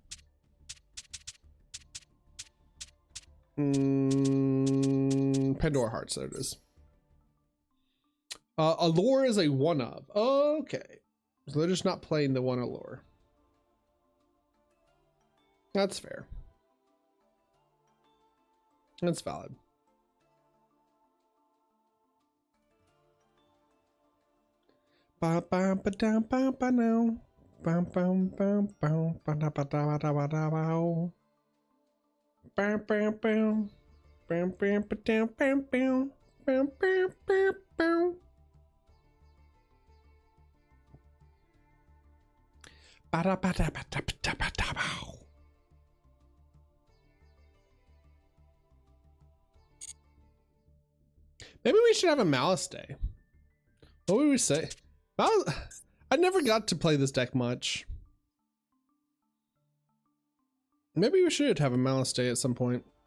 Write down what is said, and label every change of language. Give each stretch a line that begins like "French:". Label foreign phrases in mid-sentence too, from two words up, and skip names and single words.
English: Pandora Hearts, there it is. Allure is a one of. Okay. So they're just not playing the one Allure. That's fair. That's valid. Ba ba ba da ba ba now. Bam bam bam bam ba da ba da ba da ba da ba. Bam bam bam. Bam bam ba da bam bam. Bam bam bam bam. Ba da ba da ba da ba da ba da ba. Maybe we should have a Malice day. What would we say? I never got to play this deck much. Maybe we should have a Malice day at some point.